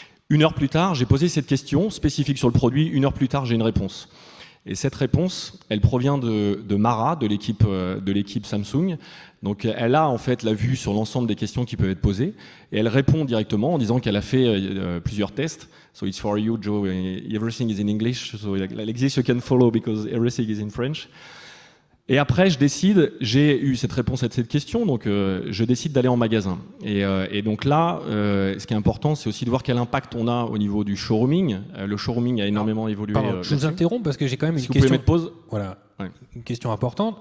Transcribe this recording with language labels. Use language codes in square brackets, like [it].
[fr] 1 heure plus tard, j'ai posé cette question spécifique sur le produit. 1 heure plus tard, j'ai une réponse. Et cette réponse, elle provient de Mara, de l'équipe Samsung. Donc elle a en fait la vue sur l'ensemble des questions qui peuvent être posées et elle répond directement en disant qu'elle a fait plusieurs tests. [en] So it's for you, Joe. Everything is in English. So like this you can follow because everything is in French. [fr] Et après, j'ai eu cette réponse à cette question, donc je décide d'aller en magasin. Et donc là, ce qui est important, c'est aussi de voir quel impact on a au niveau du showrooming. Le showrooming a énormément évolué. Pardon, je vous interromps parce que j'ai quand même une question. Vous pouvez mettre pause. Voilà, ouais. Une question importante.